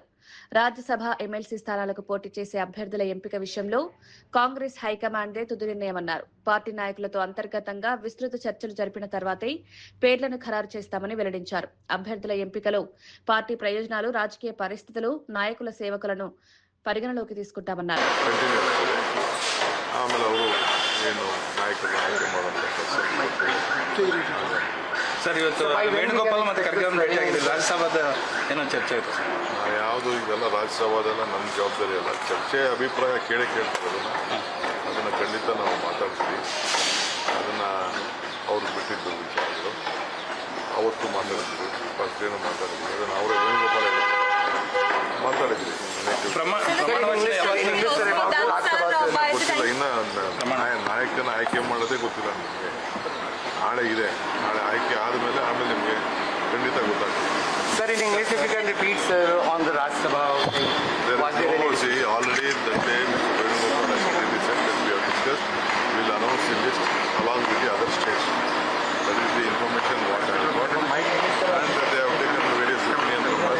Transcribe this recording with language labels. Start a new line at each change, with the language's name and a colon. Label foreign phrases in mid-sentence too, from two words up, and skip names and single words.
Telugu: రాజ్యసభ ఎమ్మెల్సీ స్థానాలకు పోటీ చేసే అభ్యర్థుల ఎంపిక విషయంలో కాంగ్రెస్ హైకమాండే తుది నిర్ణయమన్నారు. పార్టీ నాయకులతో అంతర్గతంగా విస్తృత చర్చలు జరిపిన తర్వాతే పేర్లను ఖరారు చేస్తామని వెల్లడించారు. అభ్యర్థుల ఎంపికలో పార్టీ ప్రయోజనాలు, రాజకీయ పరిస్థితులు, నాయకుల సేవకులను పరిగణలోకి తీసుకుంటామన్నారు.
Kannada: ಸರ್, ಇವತ್ತು ವೇಣುಗೋಪಾಲ್ ಮತ್ತು ಖರ್ಗೆ ಭೇಟಿ ಆಗಿದೆ. ರಾಜ್ಯಸಭಾದ ಏನೋ ಚರ್ಚೆ ಆಯಿತು ಸರ್? ಯಾವುದು ಇದೆಲ್ಲ ರಾಜ್ಯಸಭಾದೆಲ್ಲ ನಮ್ಮ ಜವಾಬ್ದಾರಿ ಅಲ್ಲ. ಚರ್ಚೆ ಅಭಿಪ್ರಾಯ ಕೇಳ್ತೀವಿ, ಅದನ್ನು ಖಂಡಿತ ನಾವು ಮಾತಾಡ್ತೀವಿ. ಅದನ್ನು ಅವ್ರು ಬಿಟ್ಟಿದ್ದು ವಿಚಾರಗಳು ಅವತ್ತು ಮಾತಾಡ್ತೀವಿ. ಫಸ್ಟ್ ಏನು ಮಾತಾಡಿದ್ವಿ ಅದನ್ನು ಅವರೇ ವೇಣುಗೋಪಾಲ ಮಾತಾಡಿದ್ವಿ. ಗೊತ್ತಿಲ್ಲ, ಇನ್ನು ನಾಯಕನ ಆಯ್ಕೆ ಮಾಡೋದೇ ಗೊತ್ತಿಲ್ಲ ನಿಮಗೆ. ನಾಳೆ ಇದೆ, ನಾಳೆ ಆಯ್ಕೆ ಆದಮೇಲೆ ಆಮೇಲೆ ನಿಮಗೆ ಖಂಡಿತ ಗೊತ್ತಾಗ್ತದೆ.
English: Sir, in English, if you can repeat, sir, on the Rajya Sabha thing. See, already the day Mr. Venugopal has already said that we have discussed. We will announce the list along with the other states. That is the information what I have got. And that they have taken the various opinions from us.